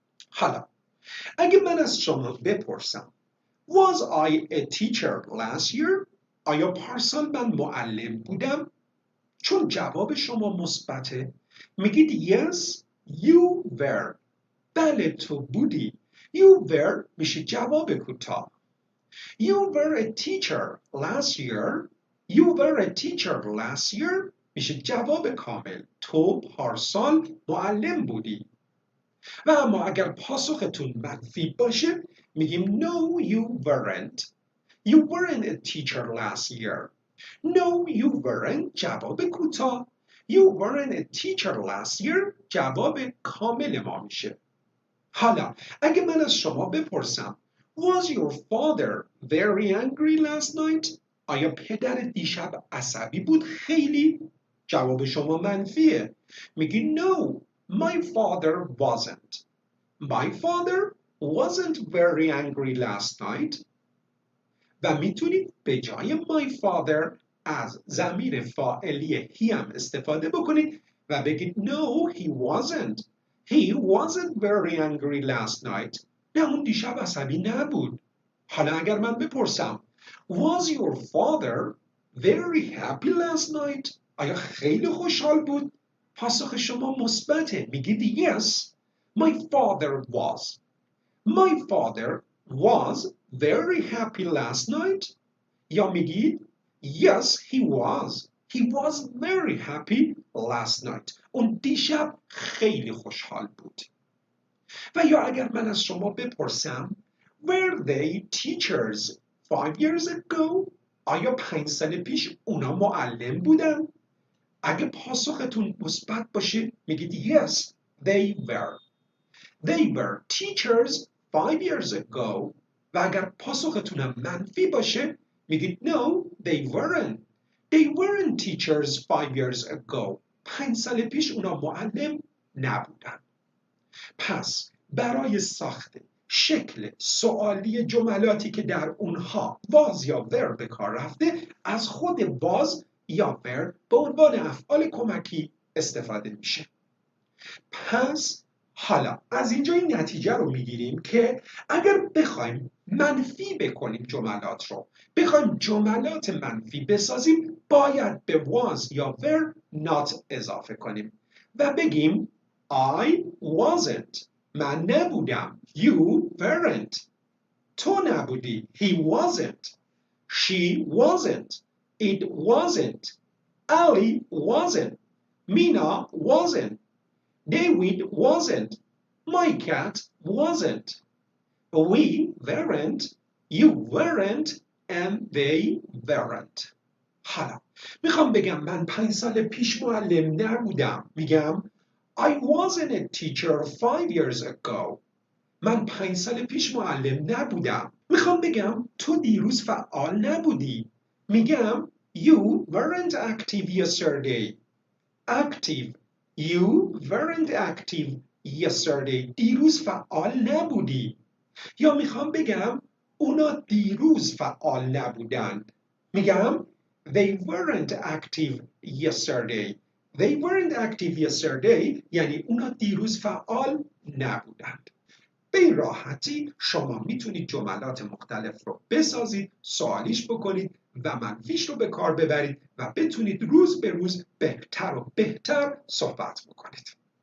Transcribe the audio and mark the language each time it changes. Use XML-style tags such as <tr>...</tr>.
<fa>حالا اگه من از شما بپرسم</fa> <en>Was I a teacher last year؟</en> <fa>آیا پارسال من معلم بودم؟ چون جواب شما مثبته میگید</fa> <en>yes you were.</en> <fa>بله تو بودی.</fa> <en>You were</en> <fa>میشه جواب کوتاه.</fa> <en>You were a teacher last year. You were a teacher last year</en> <fa>میشه جواب کامل. تو پارسال معلم بودی. و اما اگر پاسختون منفی باشه میگیم</fa> <en>no you weren't. You weren't a teacher last year. No you weren't</en> <fa>جواب کوتاه.</fa> <en>You weren't a teacher last year</en> <fa>جواب کامل ما میشه. حالا اگه من از شما بپرسم</fa> <en>Was your father very angry last night؟</en> <fa>آیا پدر دیشب عصبی بود خیلی؟ جواب شما منفیه. میگی</fa> <en>No my father wasn't. My father wasn't very angry last night.</en> <fa>و میتونید به جای</fa> <en>my father</en> <fa>از ضمیر فاعلی he هم استفاده بکنید و بگید</fa> <en>No, he wasn't. He wasn't very angry last night.</en> <fa>نه اون دیشب عصبی نبود. حالا اگر من بپرسم</fa> <en>Was your father very happy last night?</en> <fa>آیا خیلی خوشحال بود؟ پاسخ شما مثبته. میگید</fa> <en>Yes, my father was. My father was very happy last night.</en> <fa>یا میگید</fa> <en>Yes, he was. He was very happy last night.</en> <fa>اون دیشب خیلی خوشحال بود. و یا اگر من از شما بپرسم</fa> <en>Were they teachers 5 years ago?</en> <fa>آیا 5 سال پیش اونا معلم بودن؟ اگه پاسختون مثبت باشه میگید</fa> <en>Yes, they were. They were teachers 5 years ago.</en> <fa>و اگر پاسختونم منفی باشه میگید</fa> <en>No, they weren't. They weren't teachers 5 years ago.</en> <fa>5 سال پیش اونا معلم نبودن. پس برای ساخت شکل سوالی جملاتی که در اونها was یا were به کار رفته از خود was یا were به عنوان افعال کمکی استفاده میشه. پس حالا از اینجا این نتیجه رو میگیریم که اگر بخوایم منفی بکنیم جملات رو، بخوایم جملات منفی بسازیم، باید به was یا were not اضافه کنیم و بگیم</fa> <en>I wasn't.</en> <fa>من نبودم.</fa> <en>You weren't.</en> <fa>تو نبودی.</fa> <en>He wasn't. She wasn't. It wasn't. Ali wasn't. Mina wasn't. David wasn't. My cat wasn't. We weren't. You weren't. And they weren't.</en> <fa>حالا میخوام بگم من 5 سال پیش معلم نبودم. میگم</fa> <en>I wasn't a teacher 5 years ago.</en> <fa>من 5 سال پیش معلم نبودم. میخوام بگم تو دیروز فعال نبودی. میگم</fa> <en>You weren't active yesterday. Active. You weren't active yesterday.</en> <fa>دیروز فعال نبودی. یا میخوام بگم اونا دیروز فعال نبودند. میگم</fa> <en>They weren't active yesterday. They weren't active yesterday</en> <fa>یعنی اونا دیروز فعال نبودند. به این راحتی شما میتونید جملات مختلف رو بسازید، سوالیش بکنید و منفیش رو به کار ببرید و بتونید روز به روز بهتر و بهتر صحبت بکنید.</fa>